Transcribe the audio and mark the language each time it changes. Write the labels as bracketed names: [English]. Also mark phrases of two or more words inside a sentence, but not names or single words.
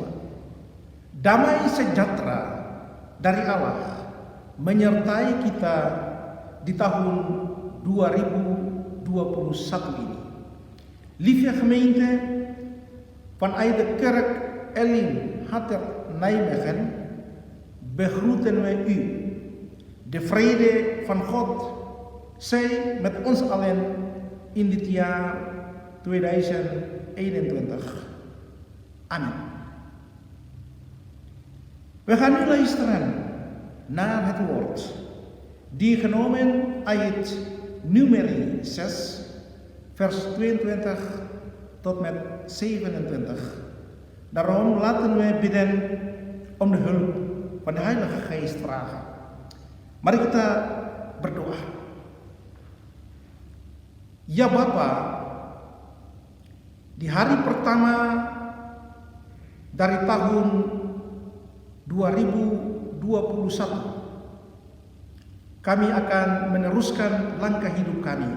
[Indonesian] Damai sejahtera dari Allah menyertai kita di tahun 2021 ini. [Dutch] Lieve gemeente, vanuit de kerk Elim Hater Nijmegen begroeten wij u. De vrede van God zij met ons allen in dit jaar 2021. Amen. We gaan nu luisteren naar het woord die genomen uit Numeri 6 vers 22 tot met 27. Daarom laten we bidden om de hulp van de Heilige Geest vragen. [Indonesian] Mari kita berdoa. Ya Bapa, di hari pertama dari tahun 2021, kami akan meneruskan langkah hidup kami.